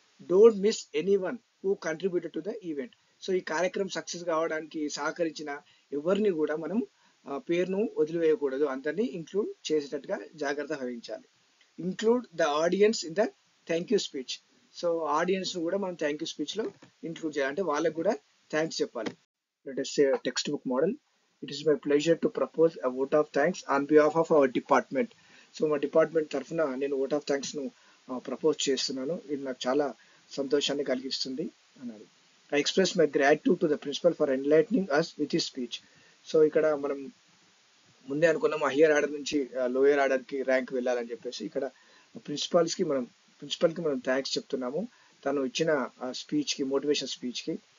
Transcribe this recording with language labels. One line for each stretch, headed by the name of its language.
English: Don't miss any one who contributed to the event.
Telugu: So ఈ కార్యక్రమం success కావడానికి సహకరించిన ఎవరిని కూడా మనం పేరును వదిలివేయకూడదు, అందరినీ ఇంక్లూడ్ చేసేటట్టుగా జాగ్రత్త వహించాలి.
English: Include the audience in the thank you speech.
Telugu: So audience ను కూడా మనం థ్యాంక్ యూ స్పీచ్ లో ఇంక్లూడ్ చేయాలి, అంటే వాళ్ళకు కూడా థ్యాంక్స్ చెప్పాలి.
English: Let us say a textbook model. It is my pleasure to propose a vote of thanks on behalf of our department.
Telugu: So మా డిపార్ట్మెంట్ తరఫున నేను ఓట్ ఆఫ్ థ్యాంక్స్ ను ప్రపోజ్ చేస్తున్నాను. ఇది నాకు చాలా సంతోషాన్ని కలిగిస్తుంది అన్నాడు.
English: I express my gratitude to the principal for enlightening us with his speech.
Telugu: So ఇక్కడ మనం ముందే అనుకున్నాం హయ్యర్ ఆర్డర్ నుంచి లోయర్ ఆర్డర్ కి ర్యాంక్ వెళ్ళాలని చెప్పేసి, ఇక్కడ ప్రిన్సిపల్ కి మనం థ్యాంక్స్ చెప్తున్నాము, తను ఇచ్చిన స్పీచ్ కి, మోటివేషన్ స్పీచ్ కి.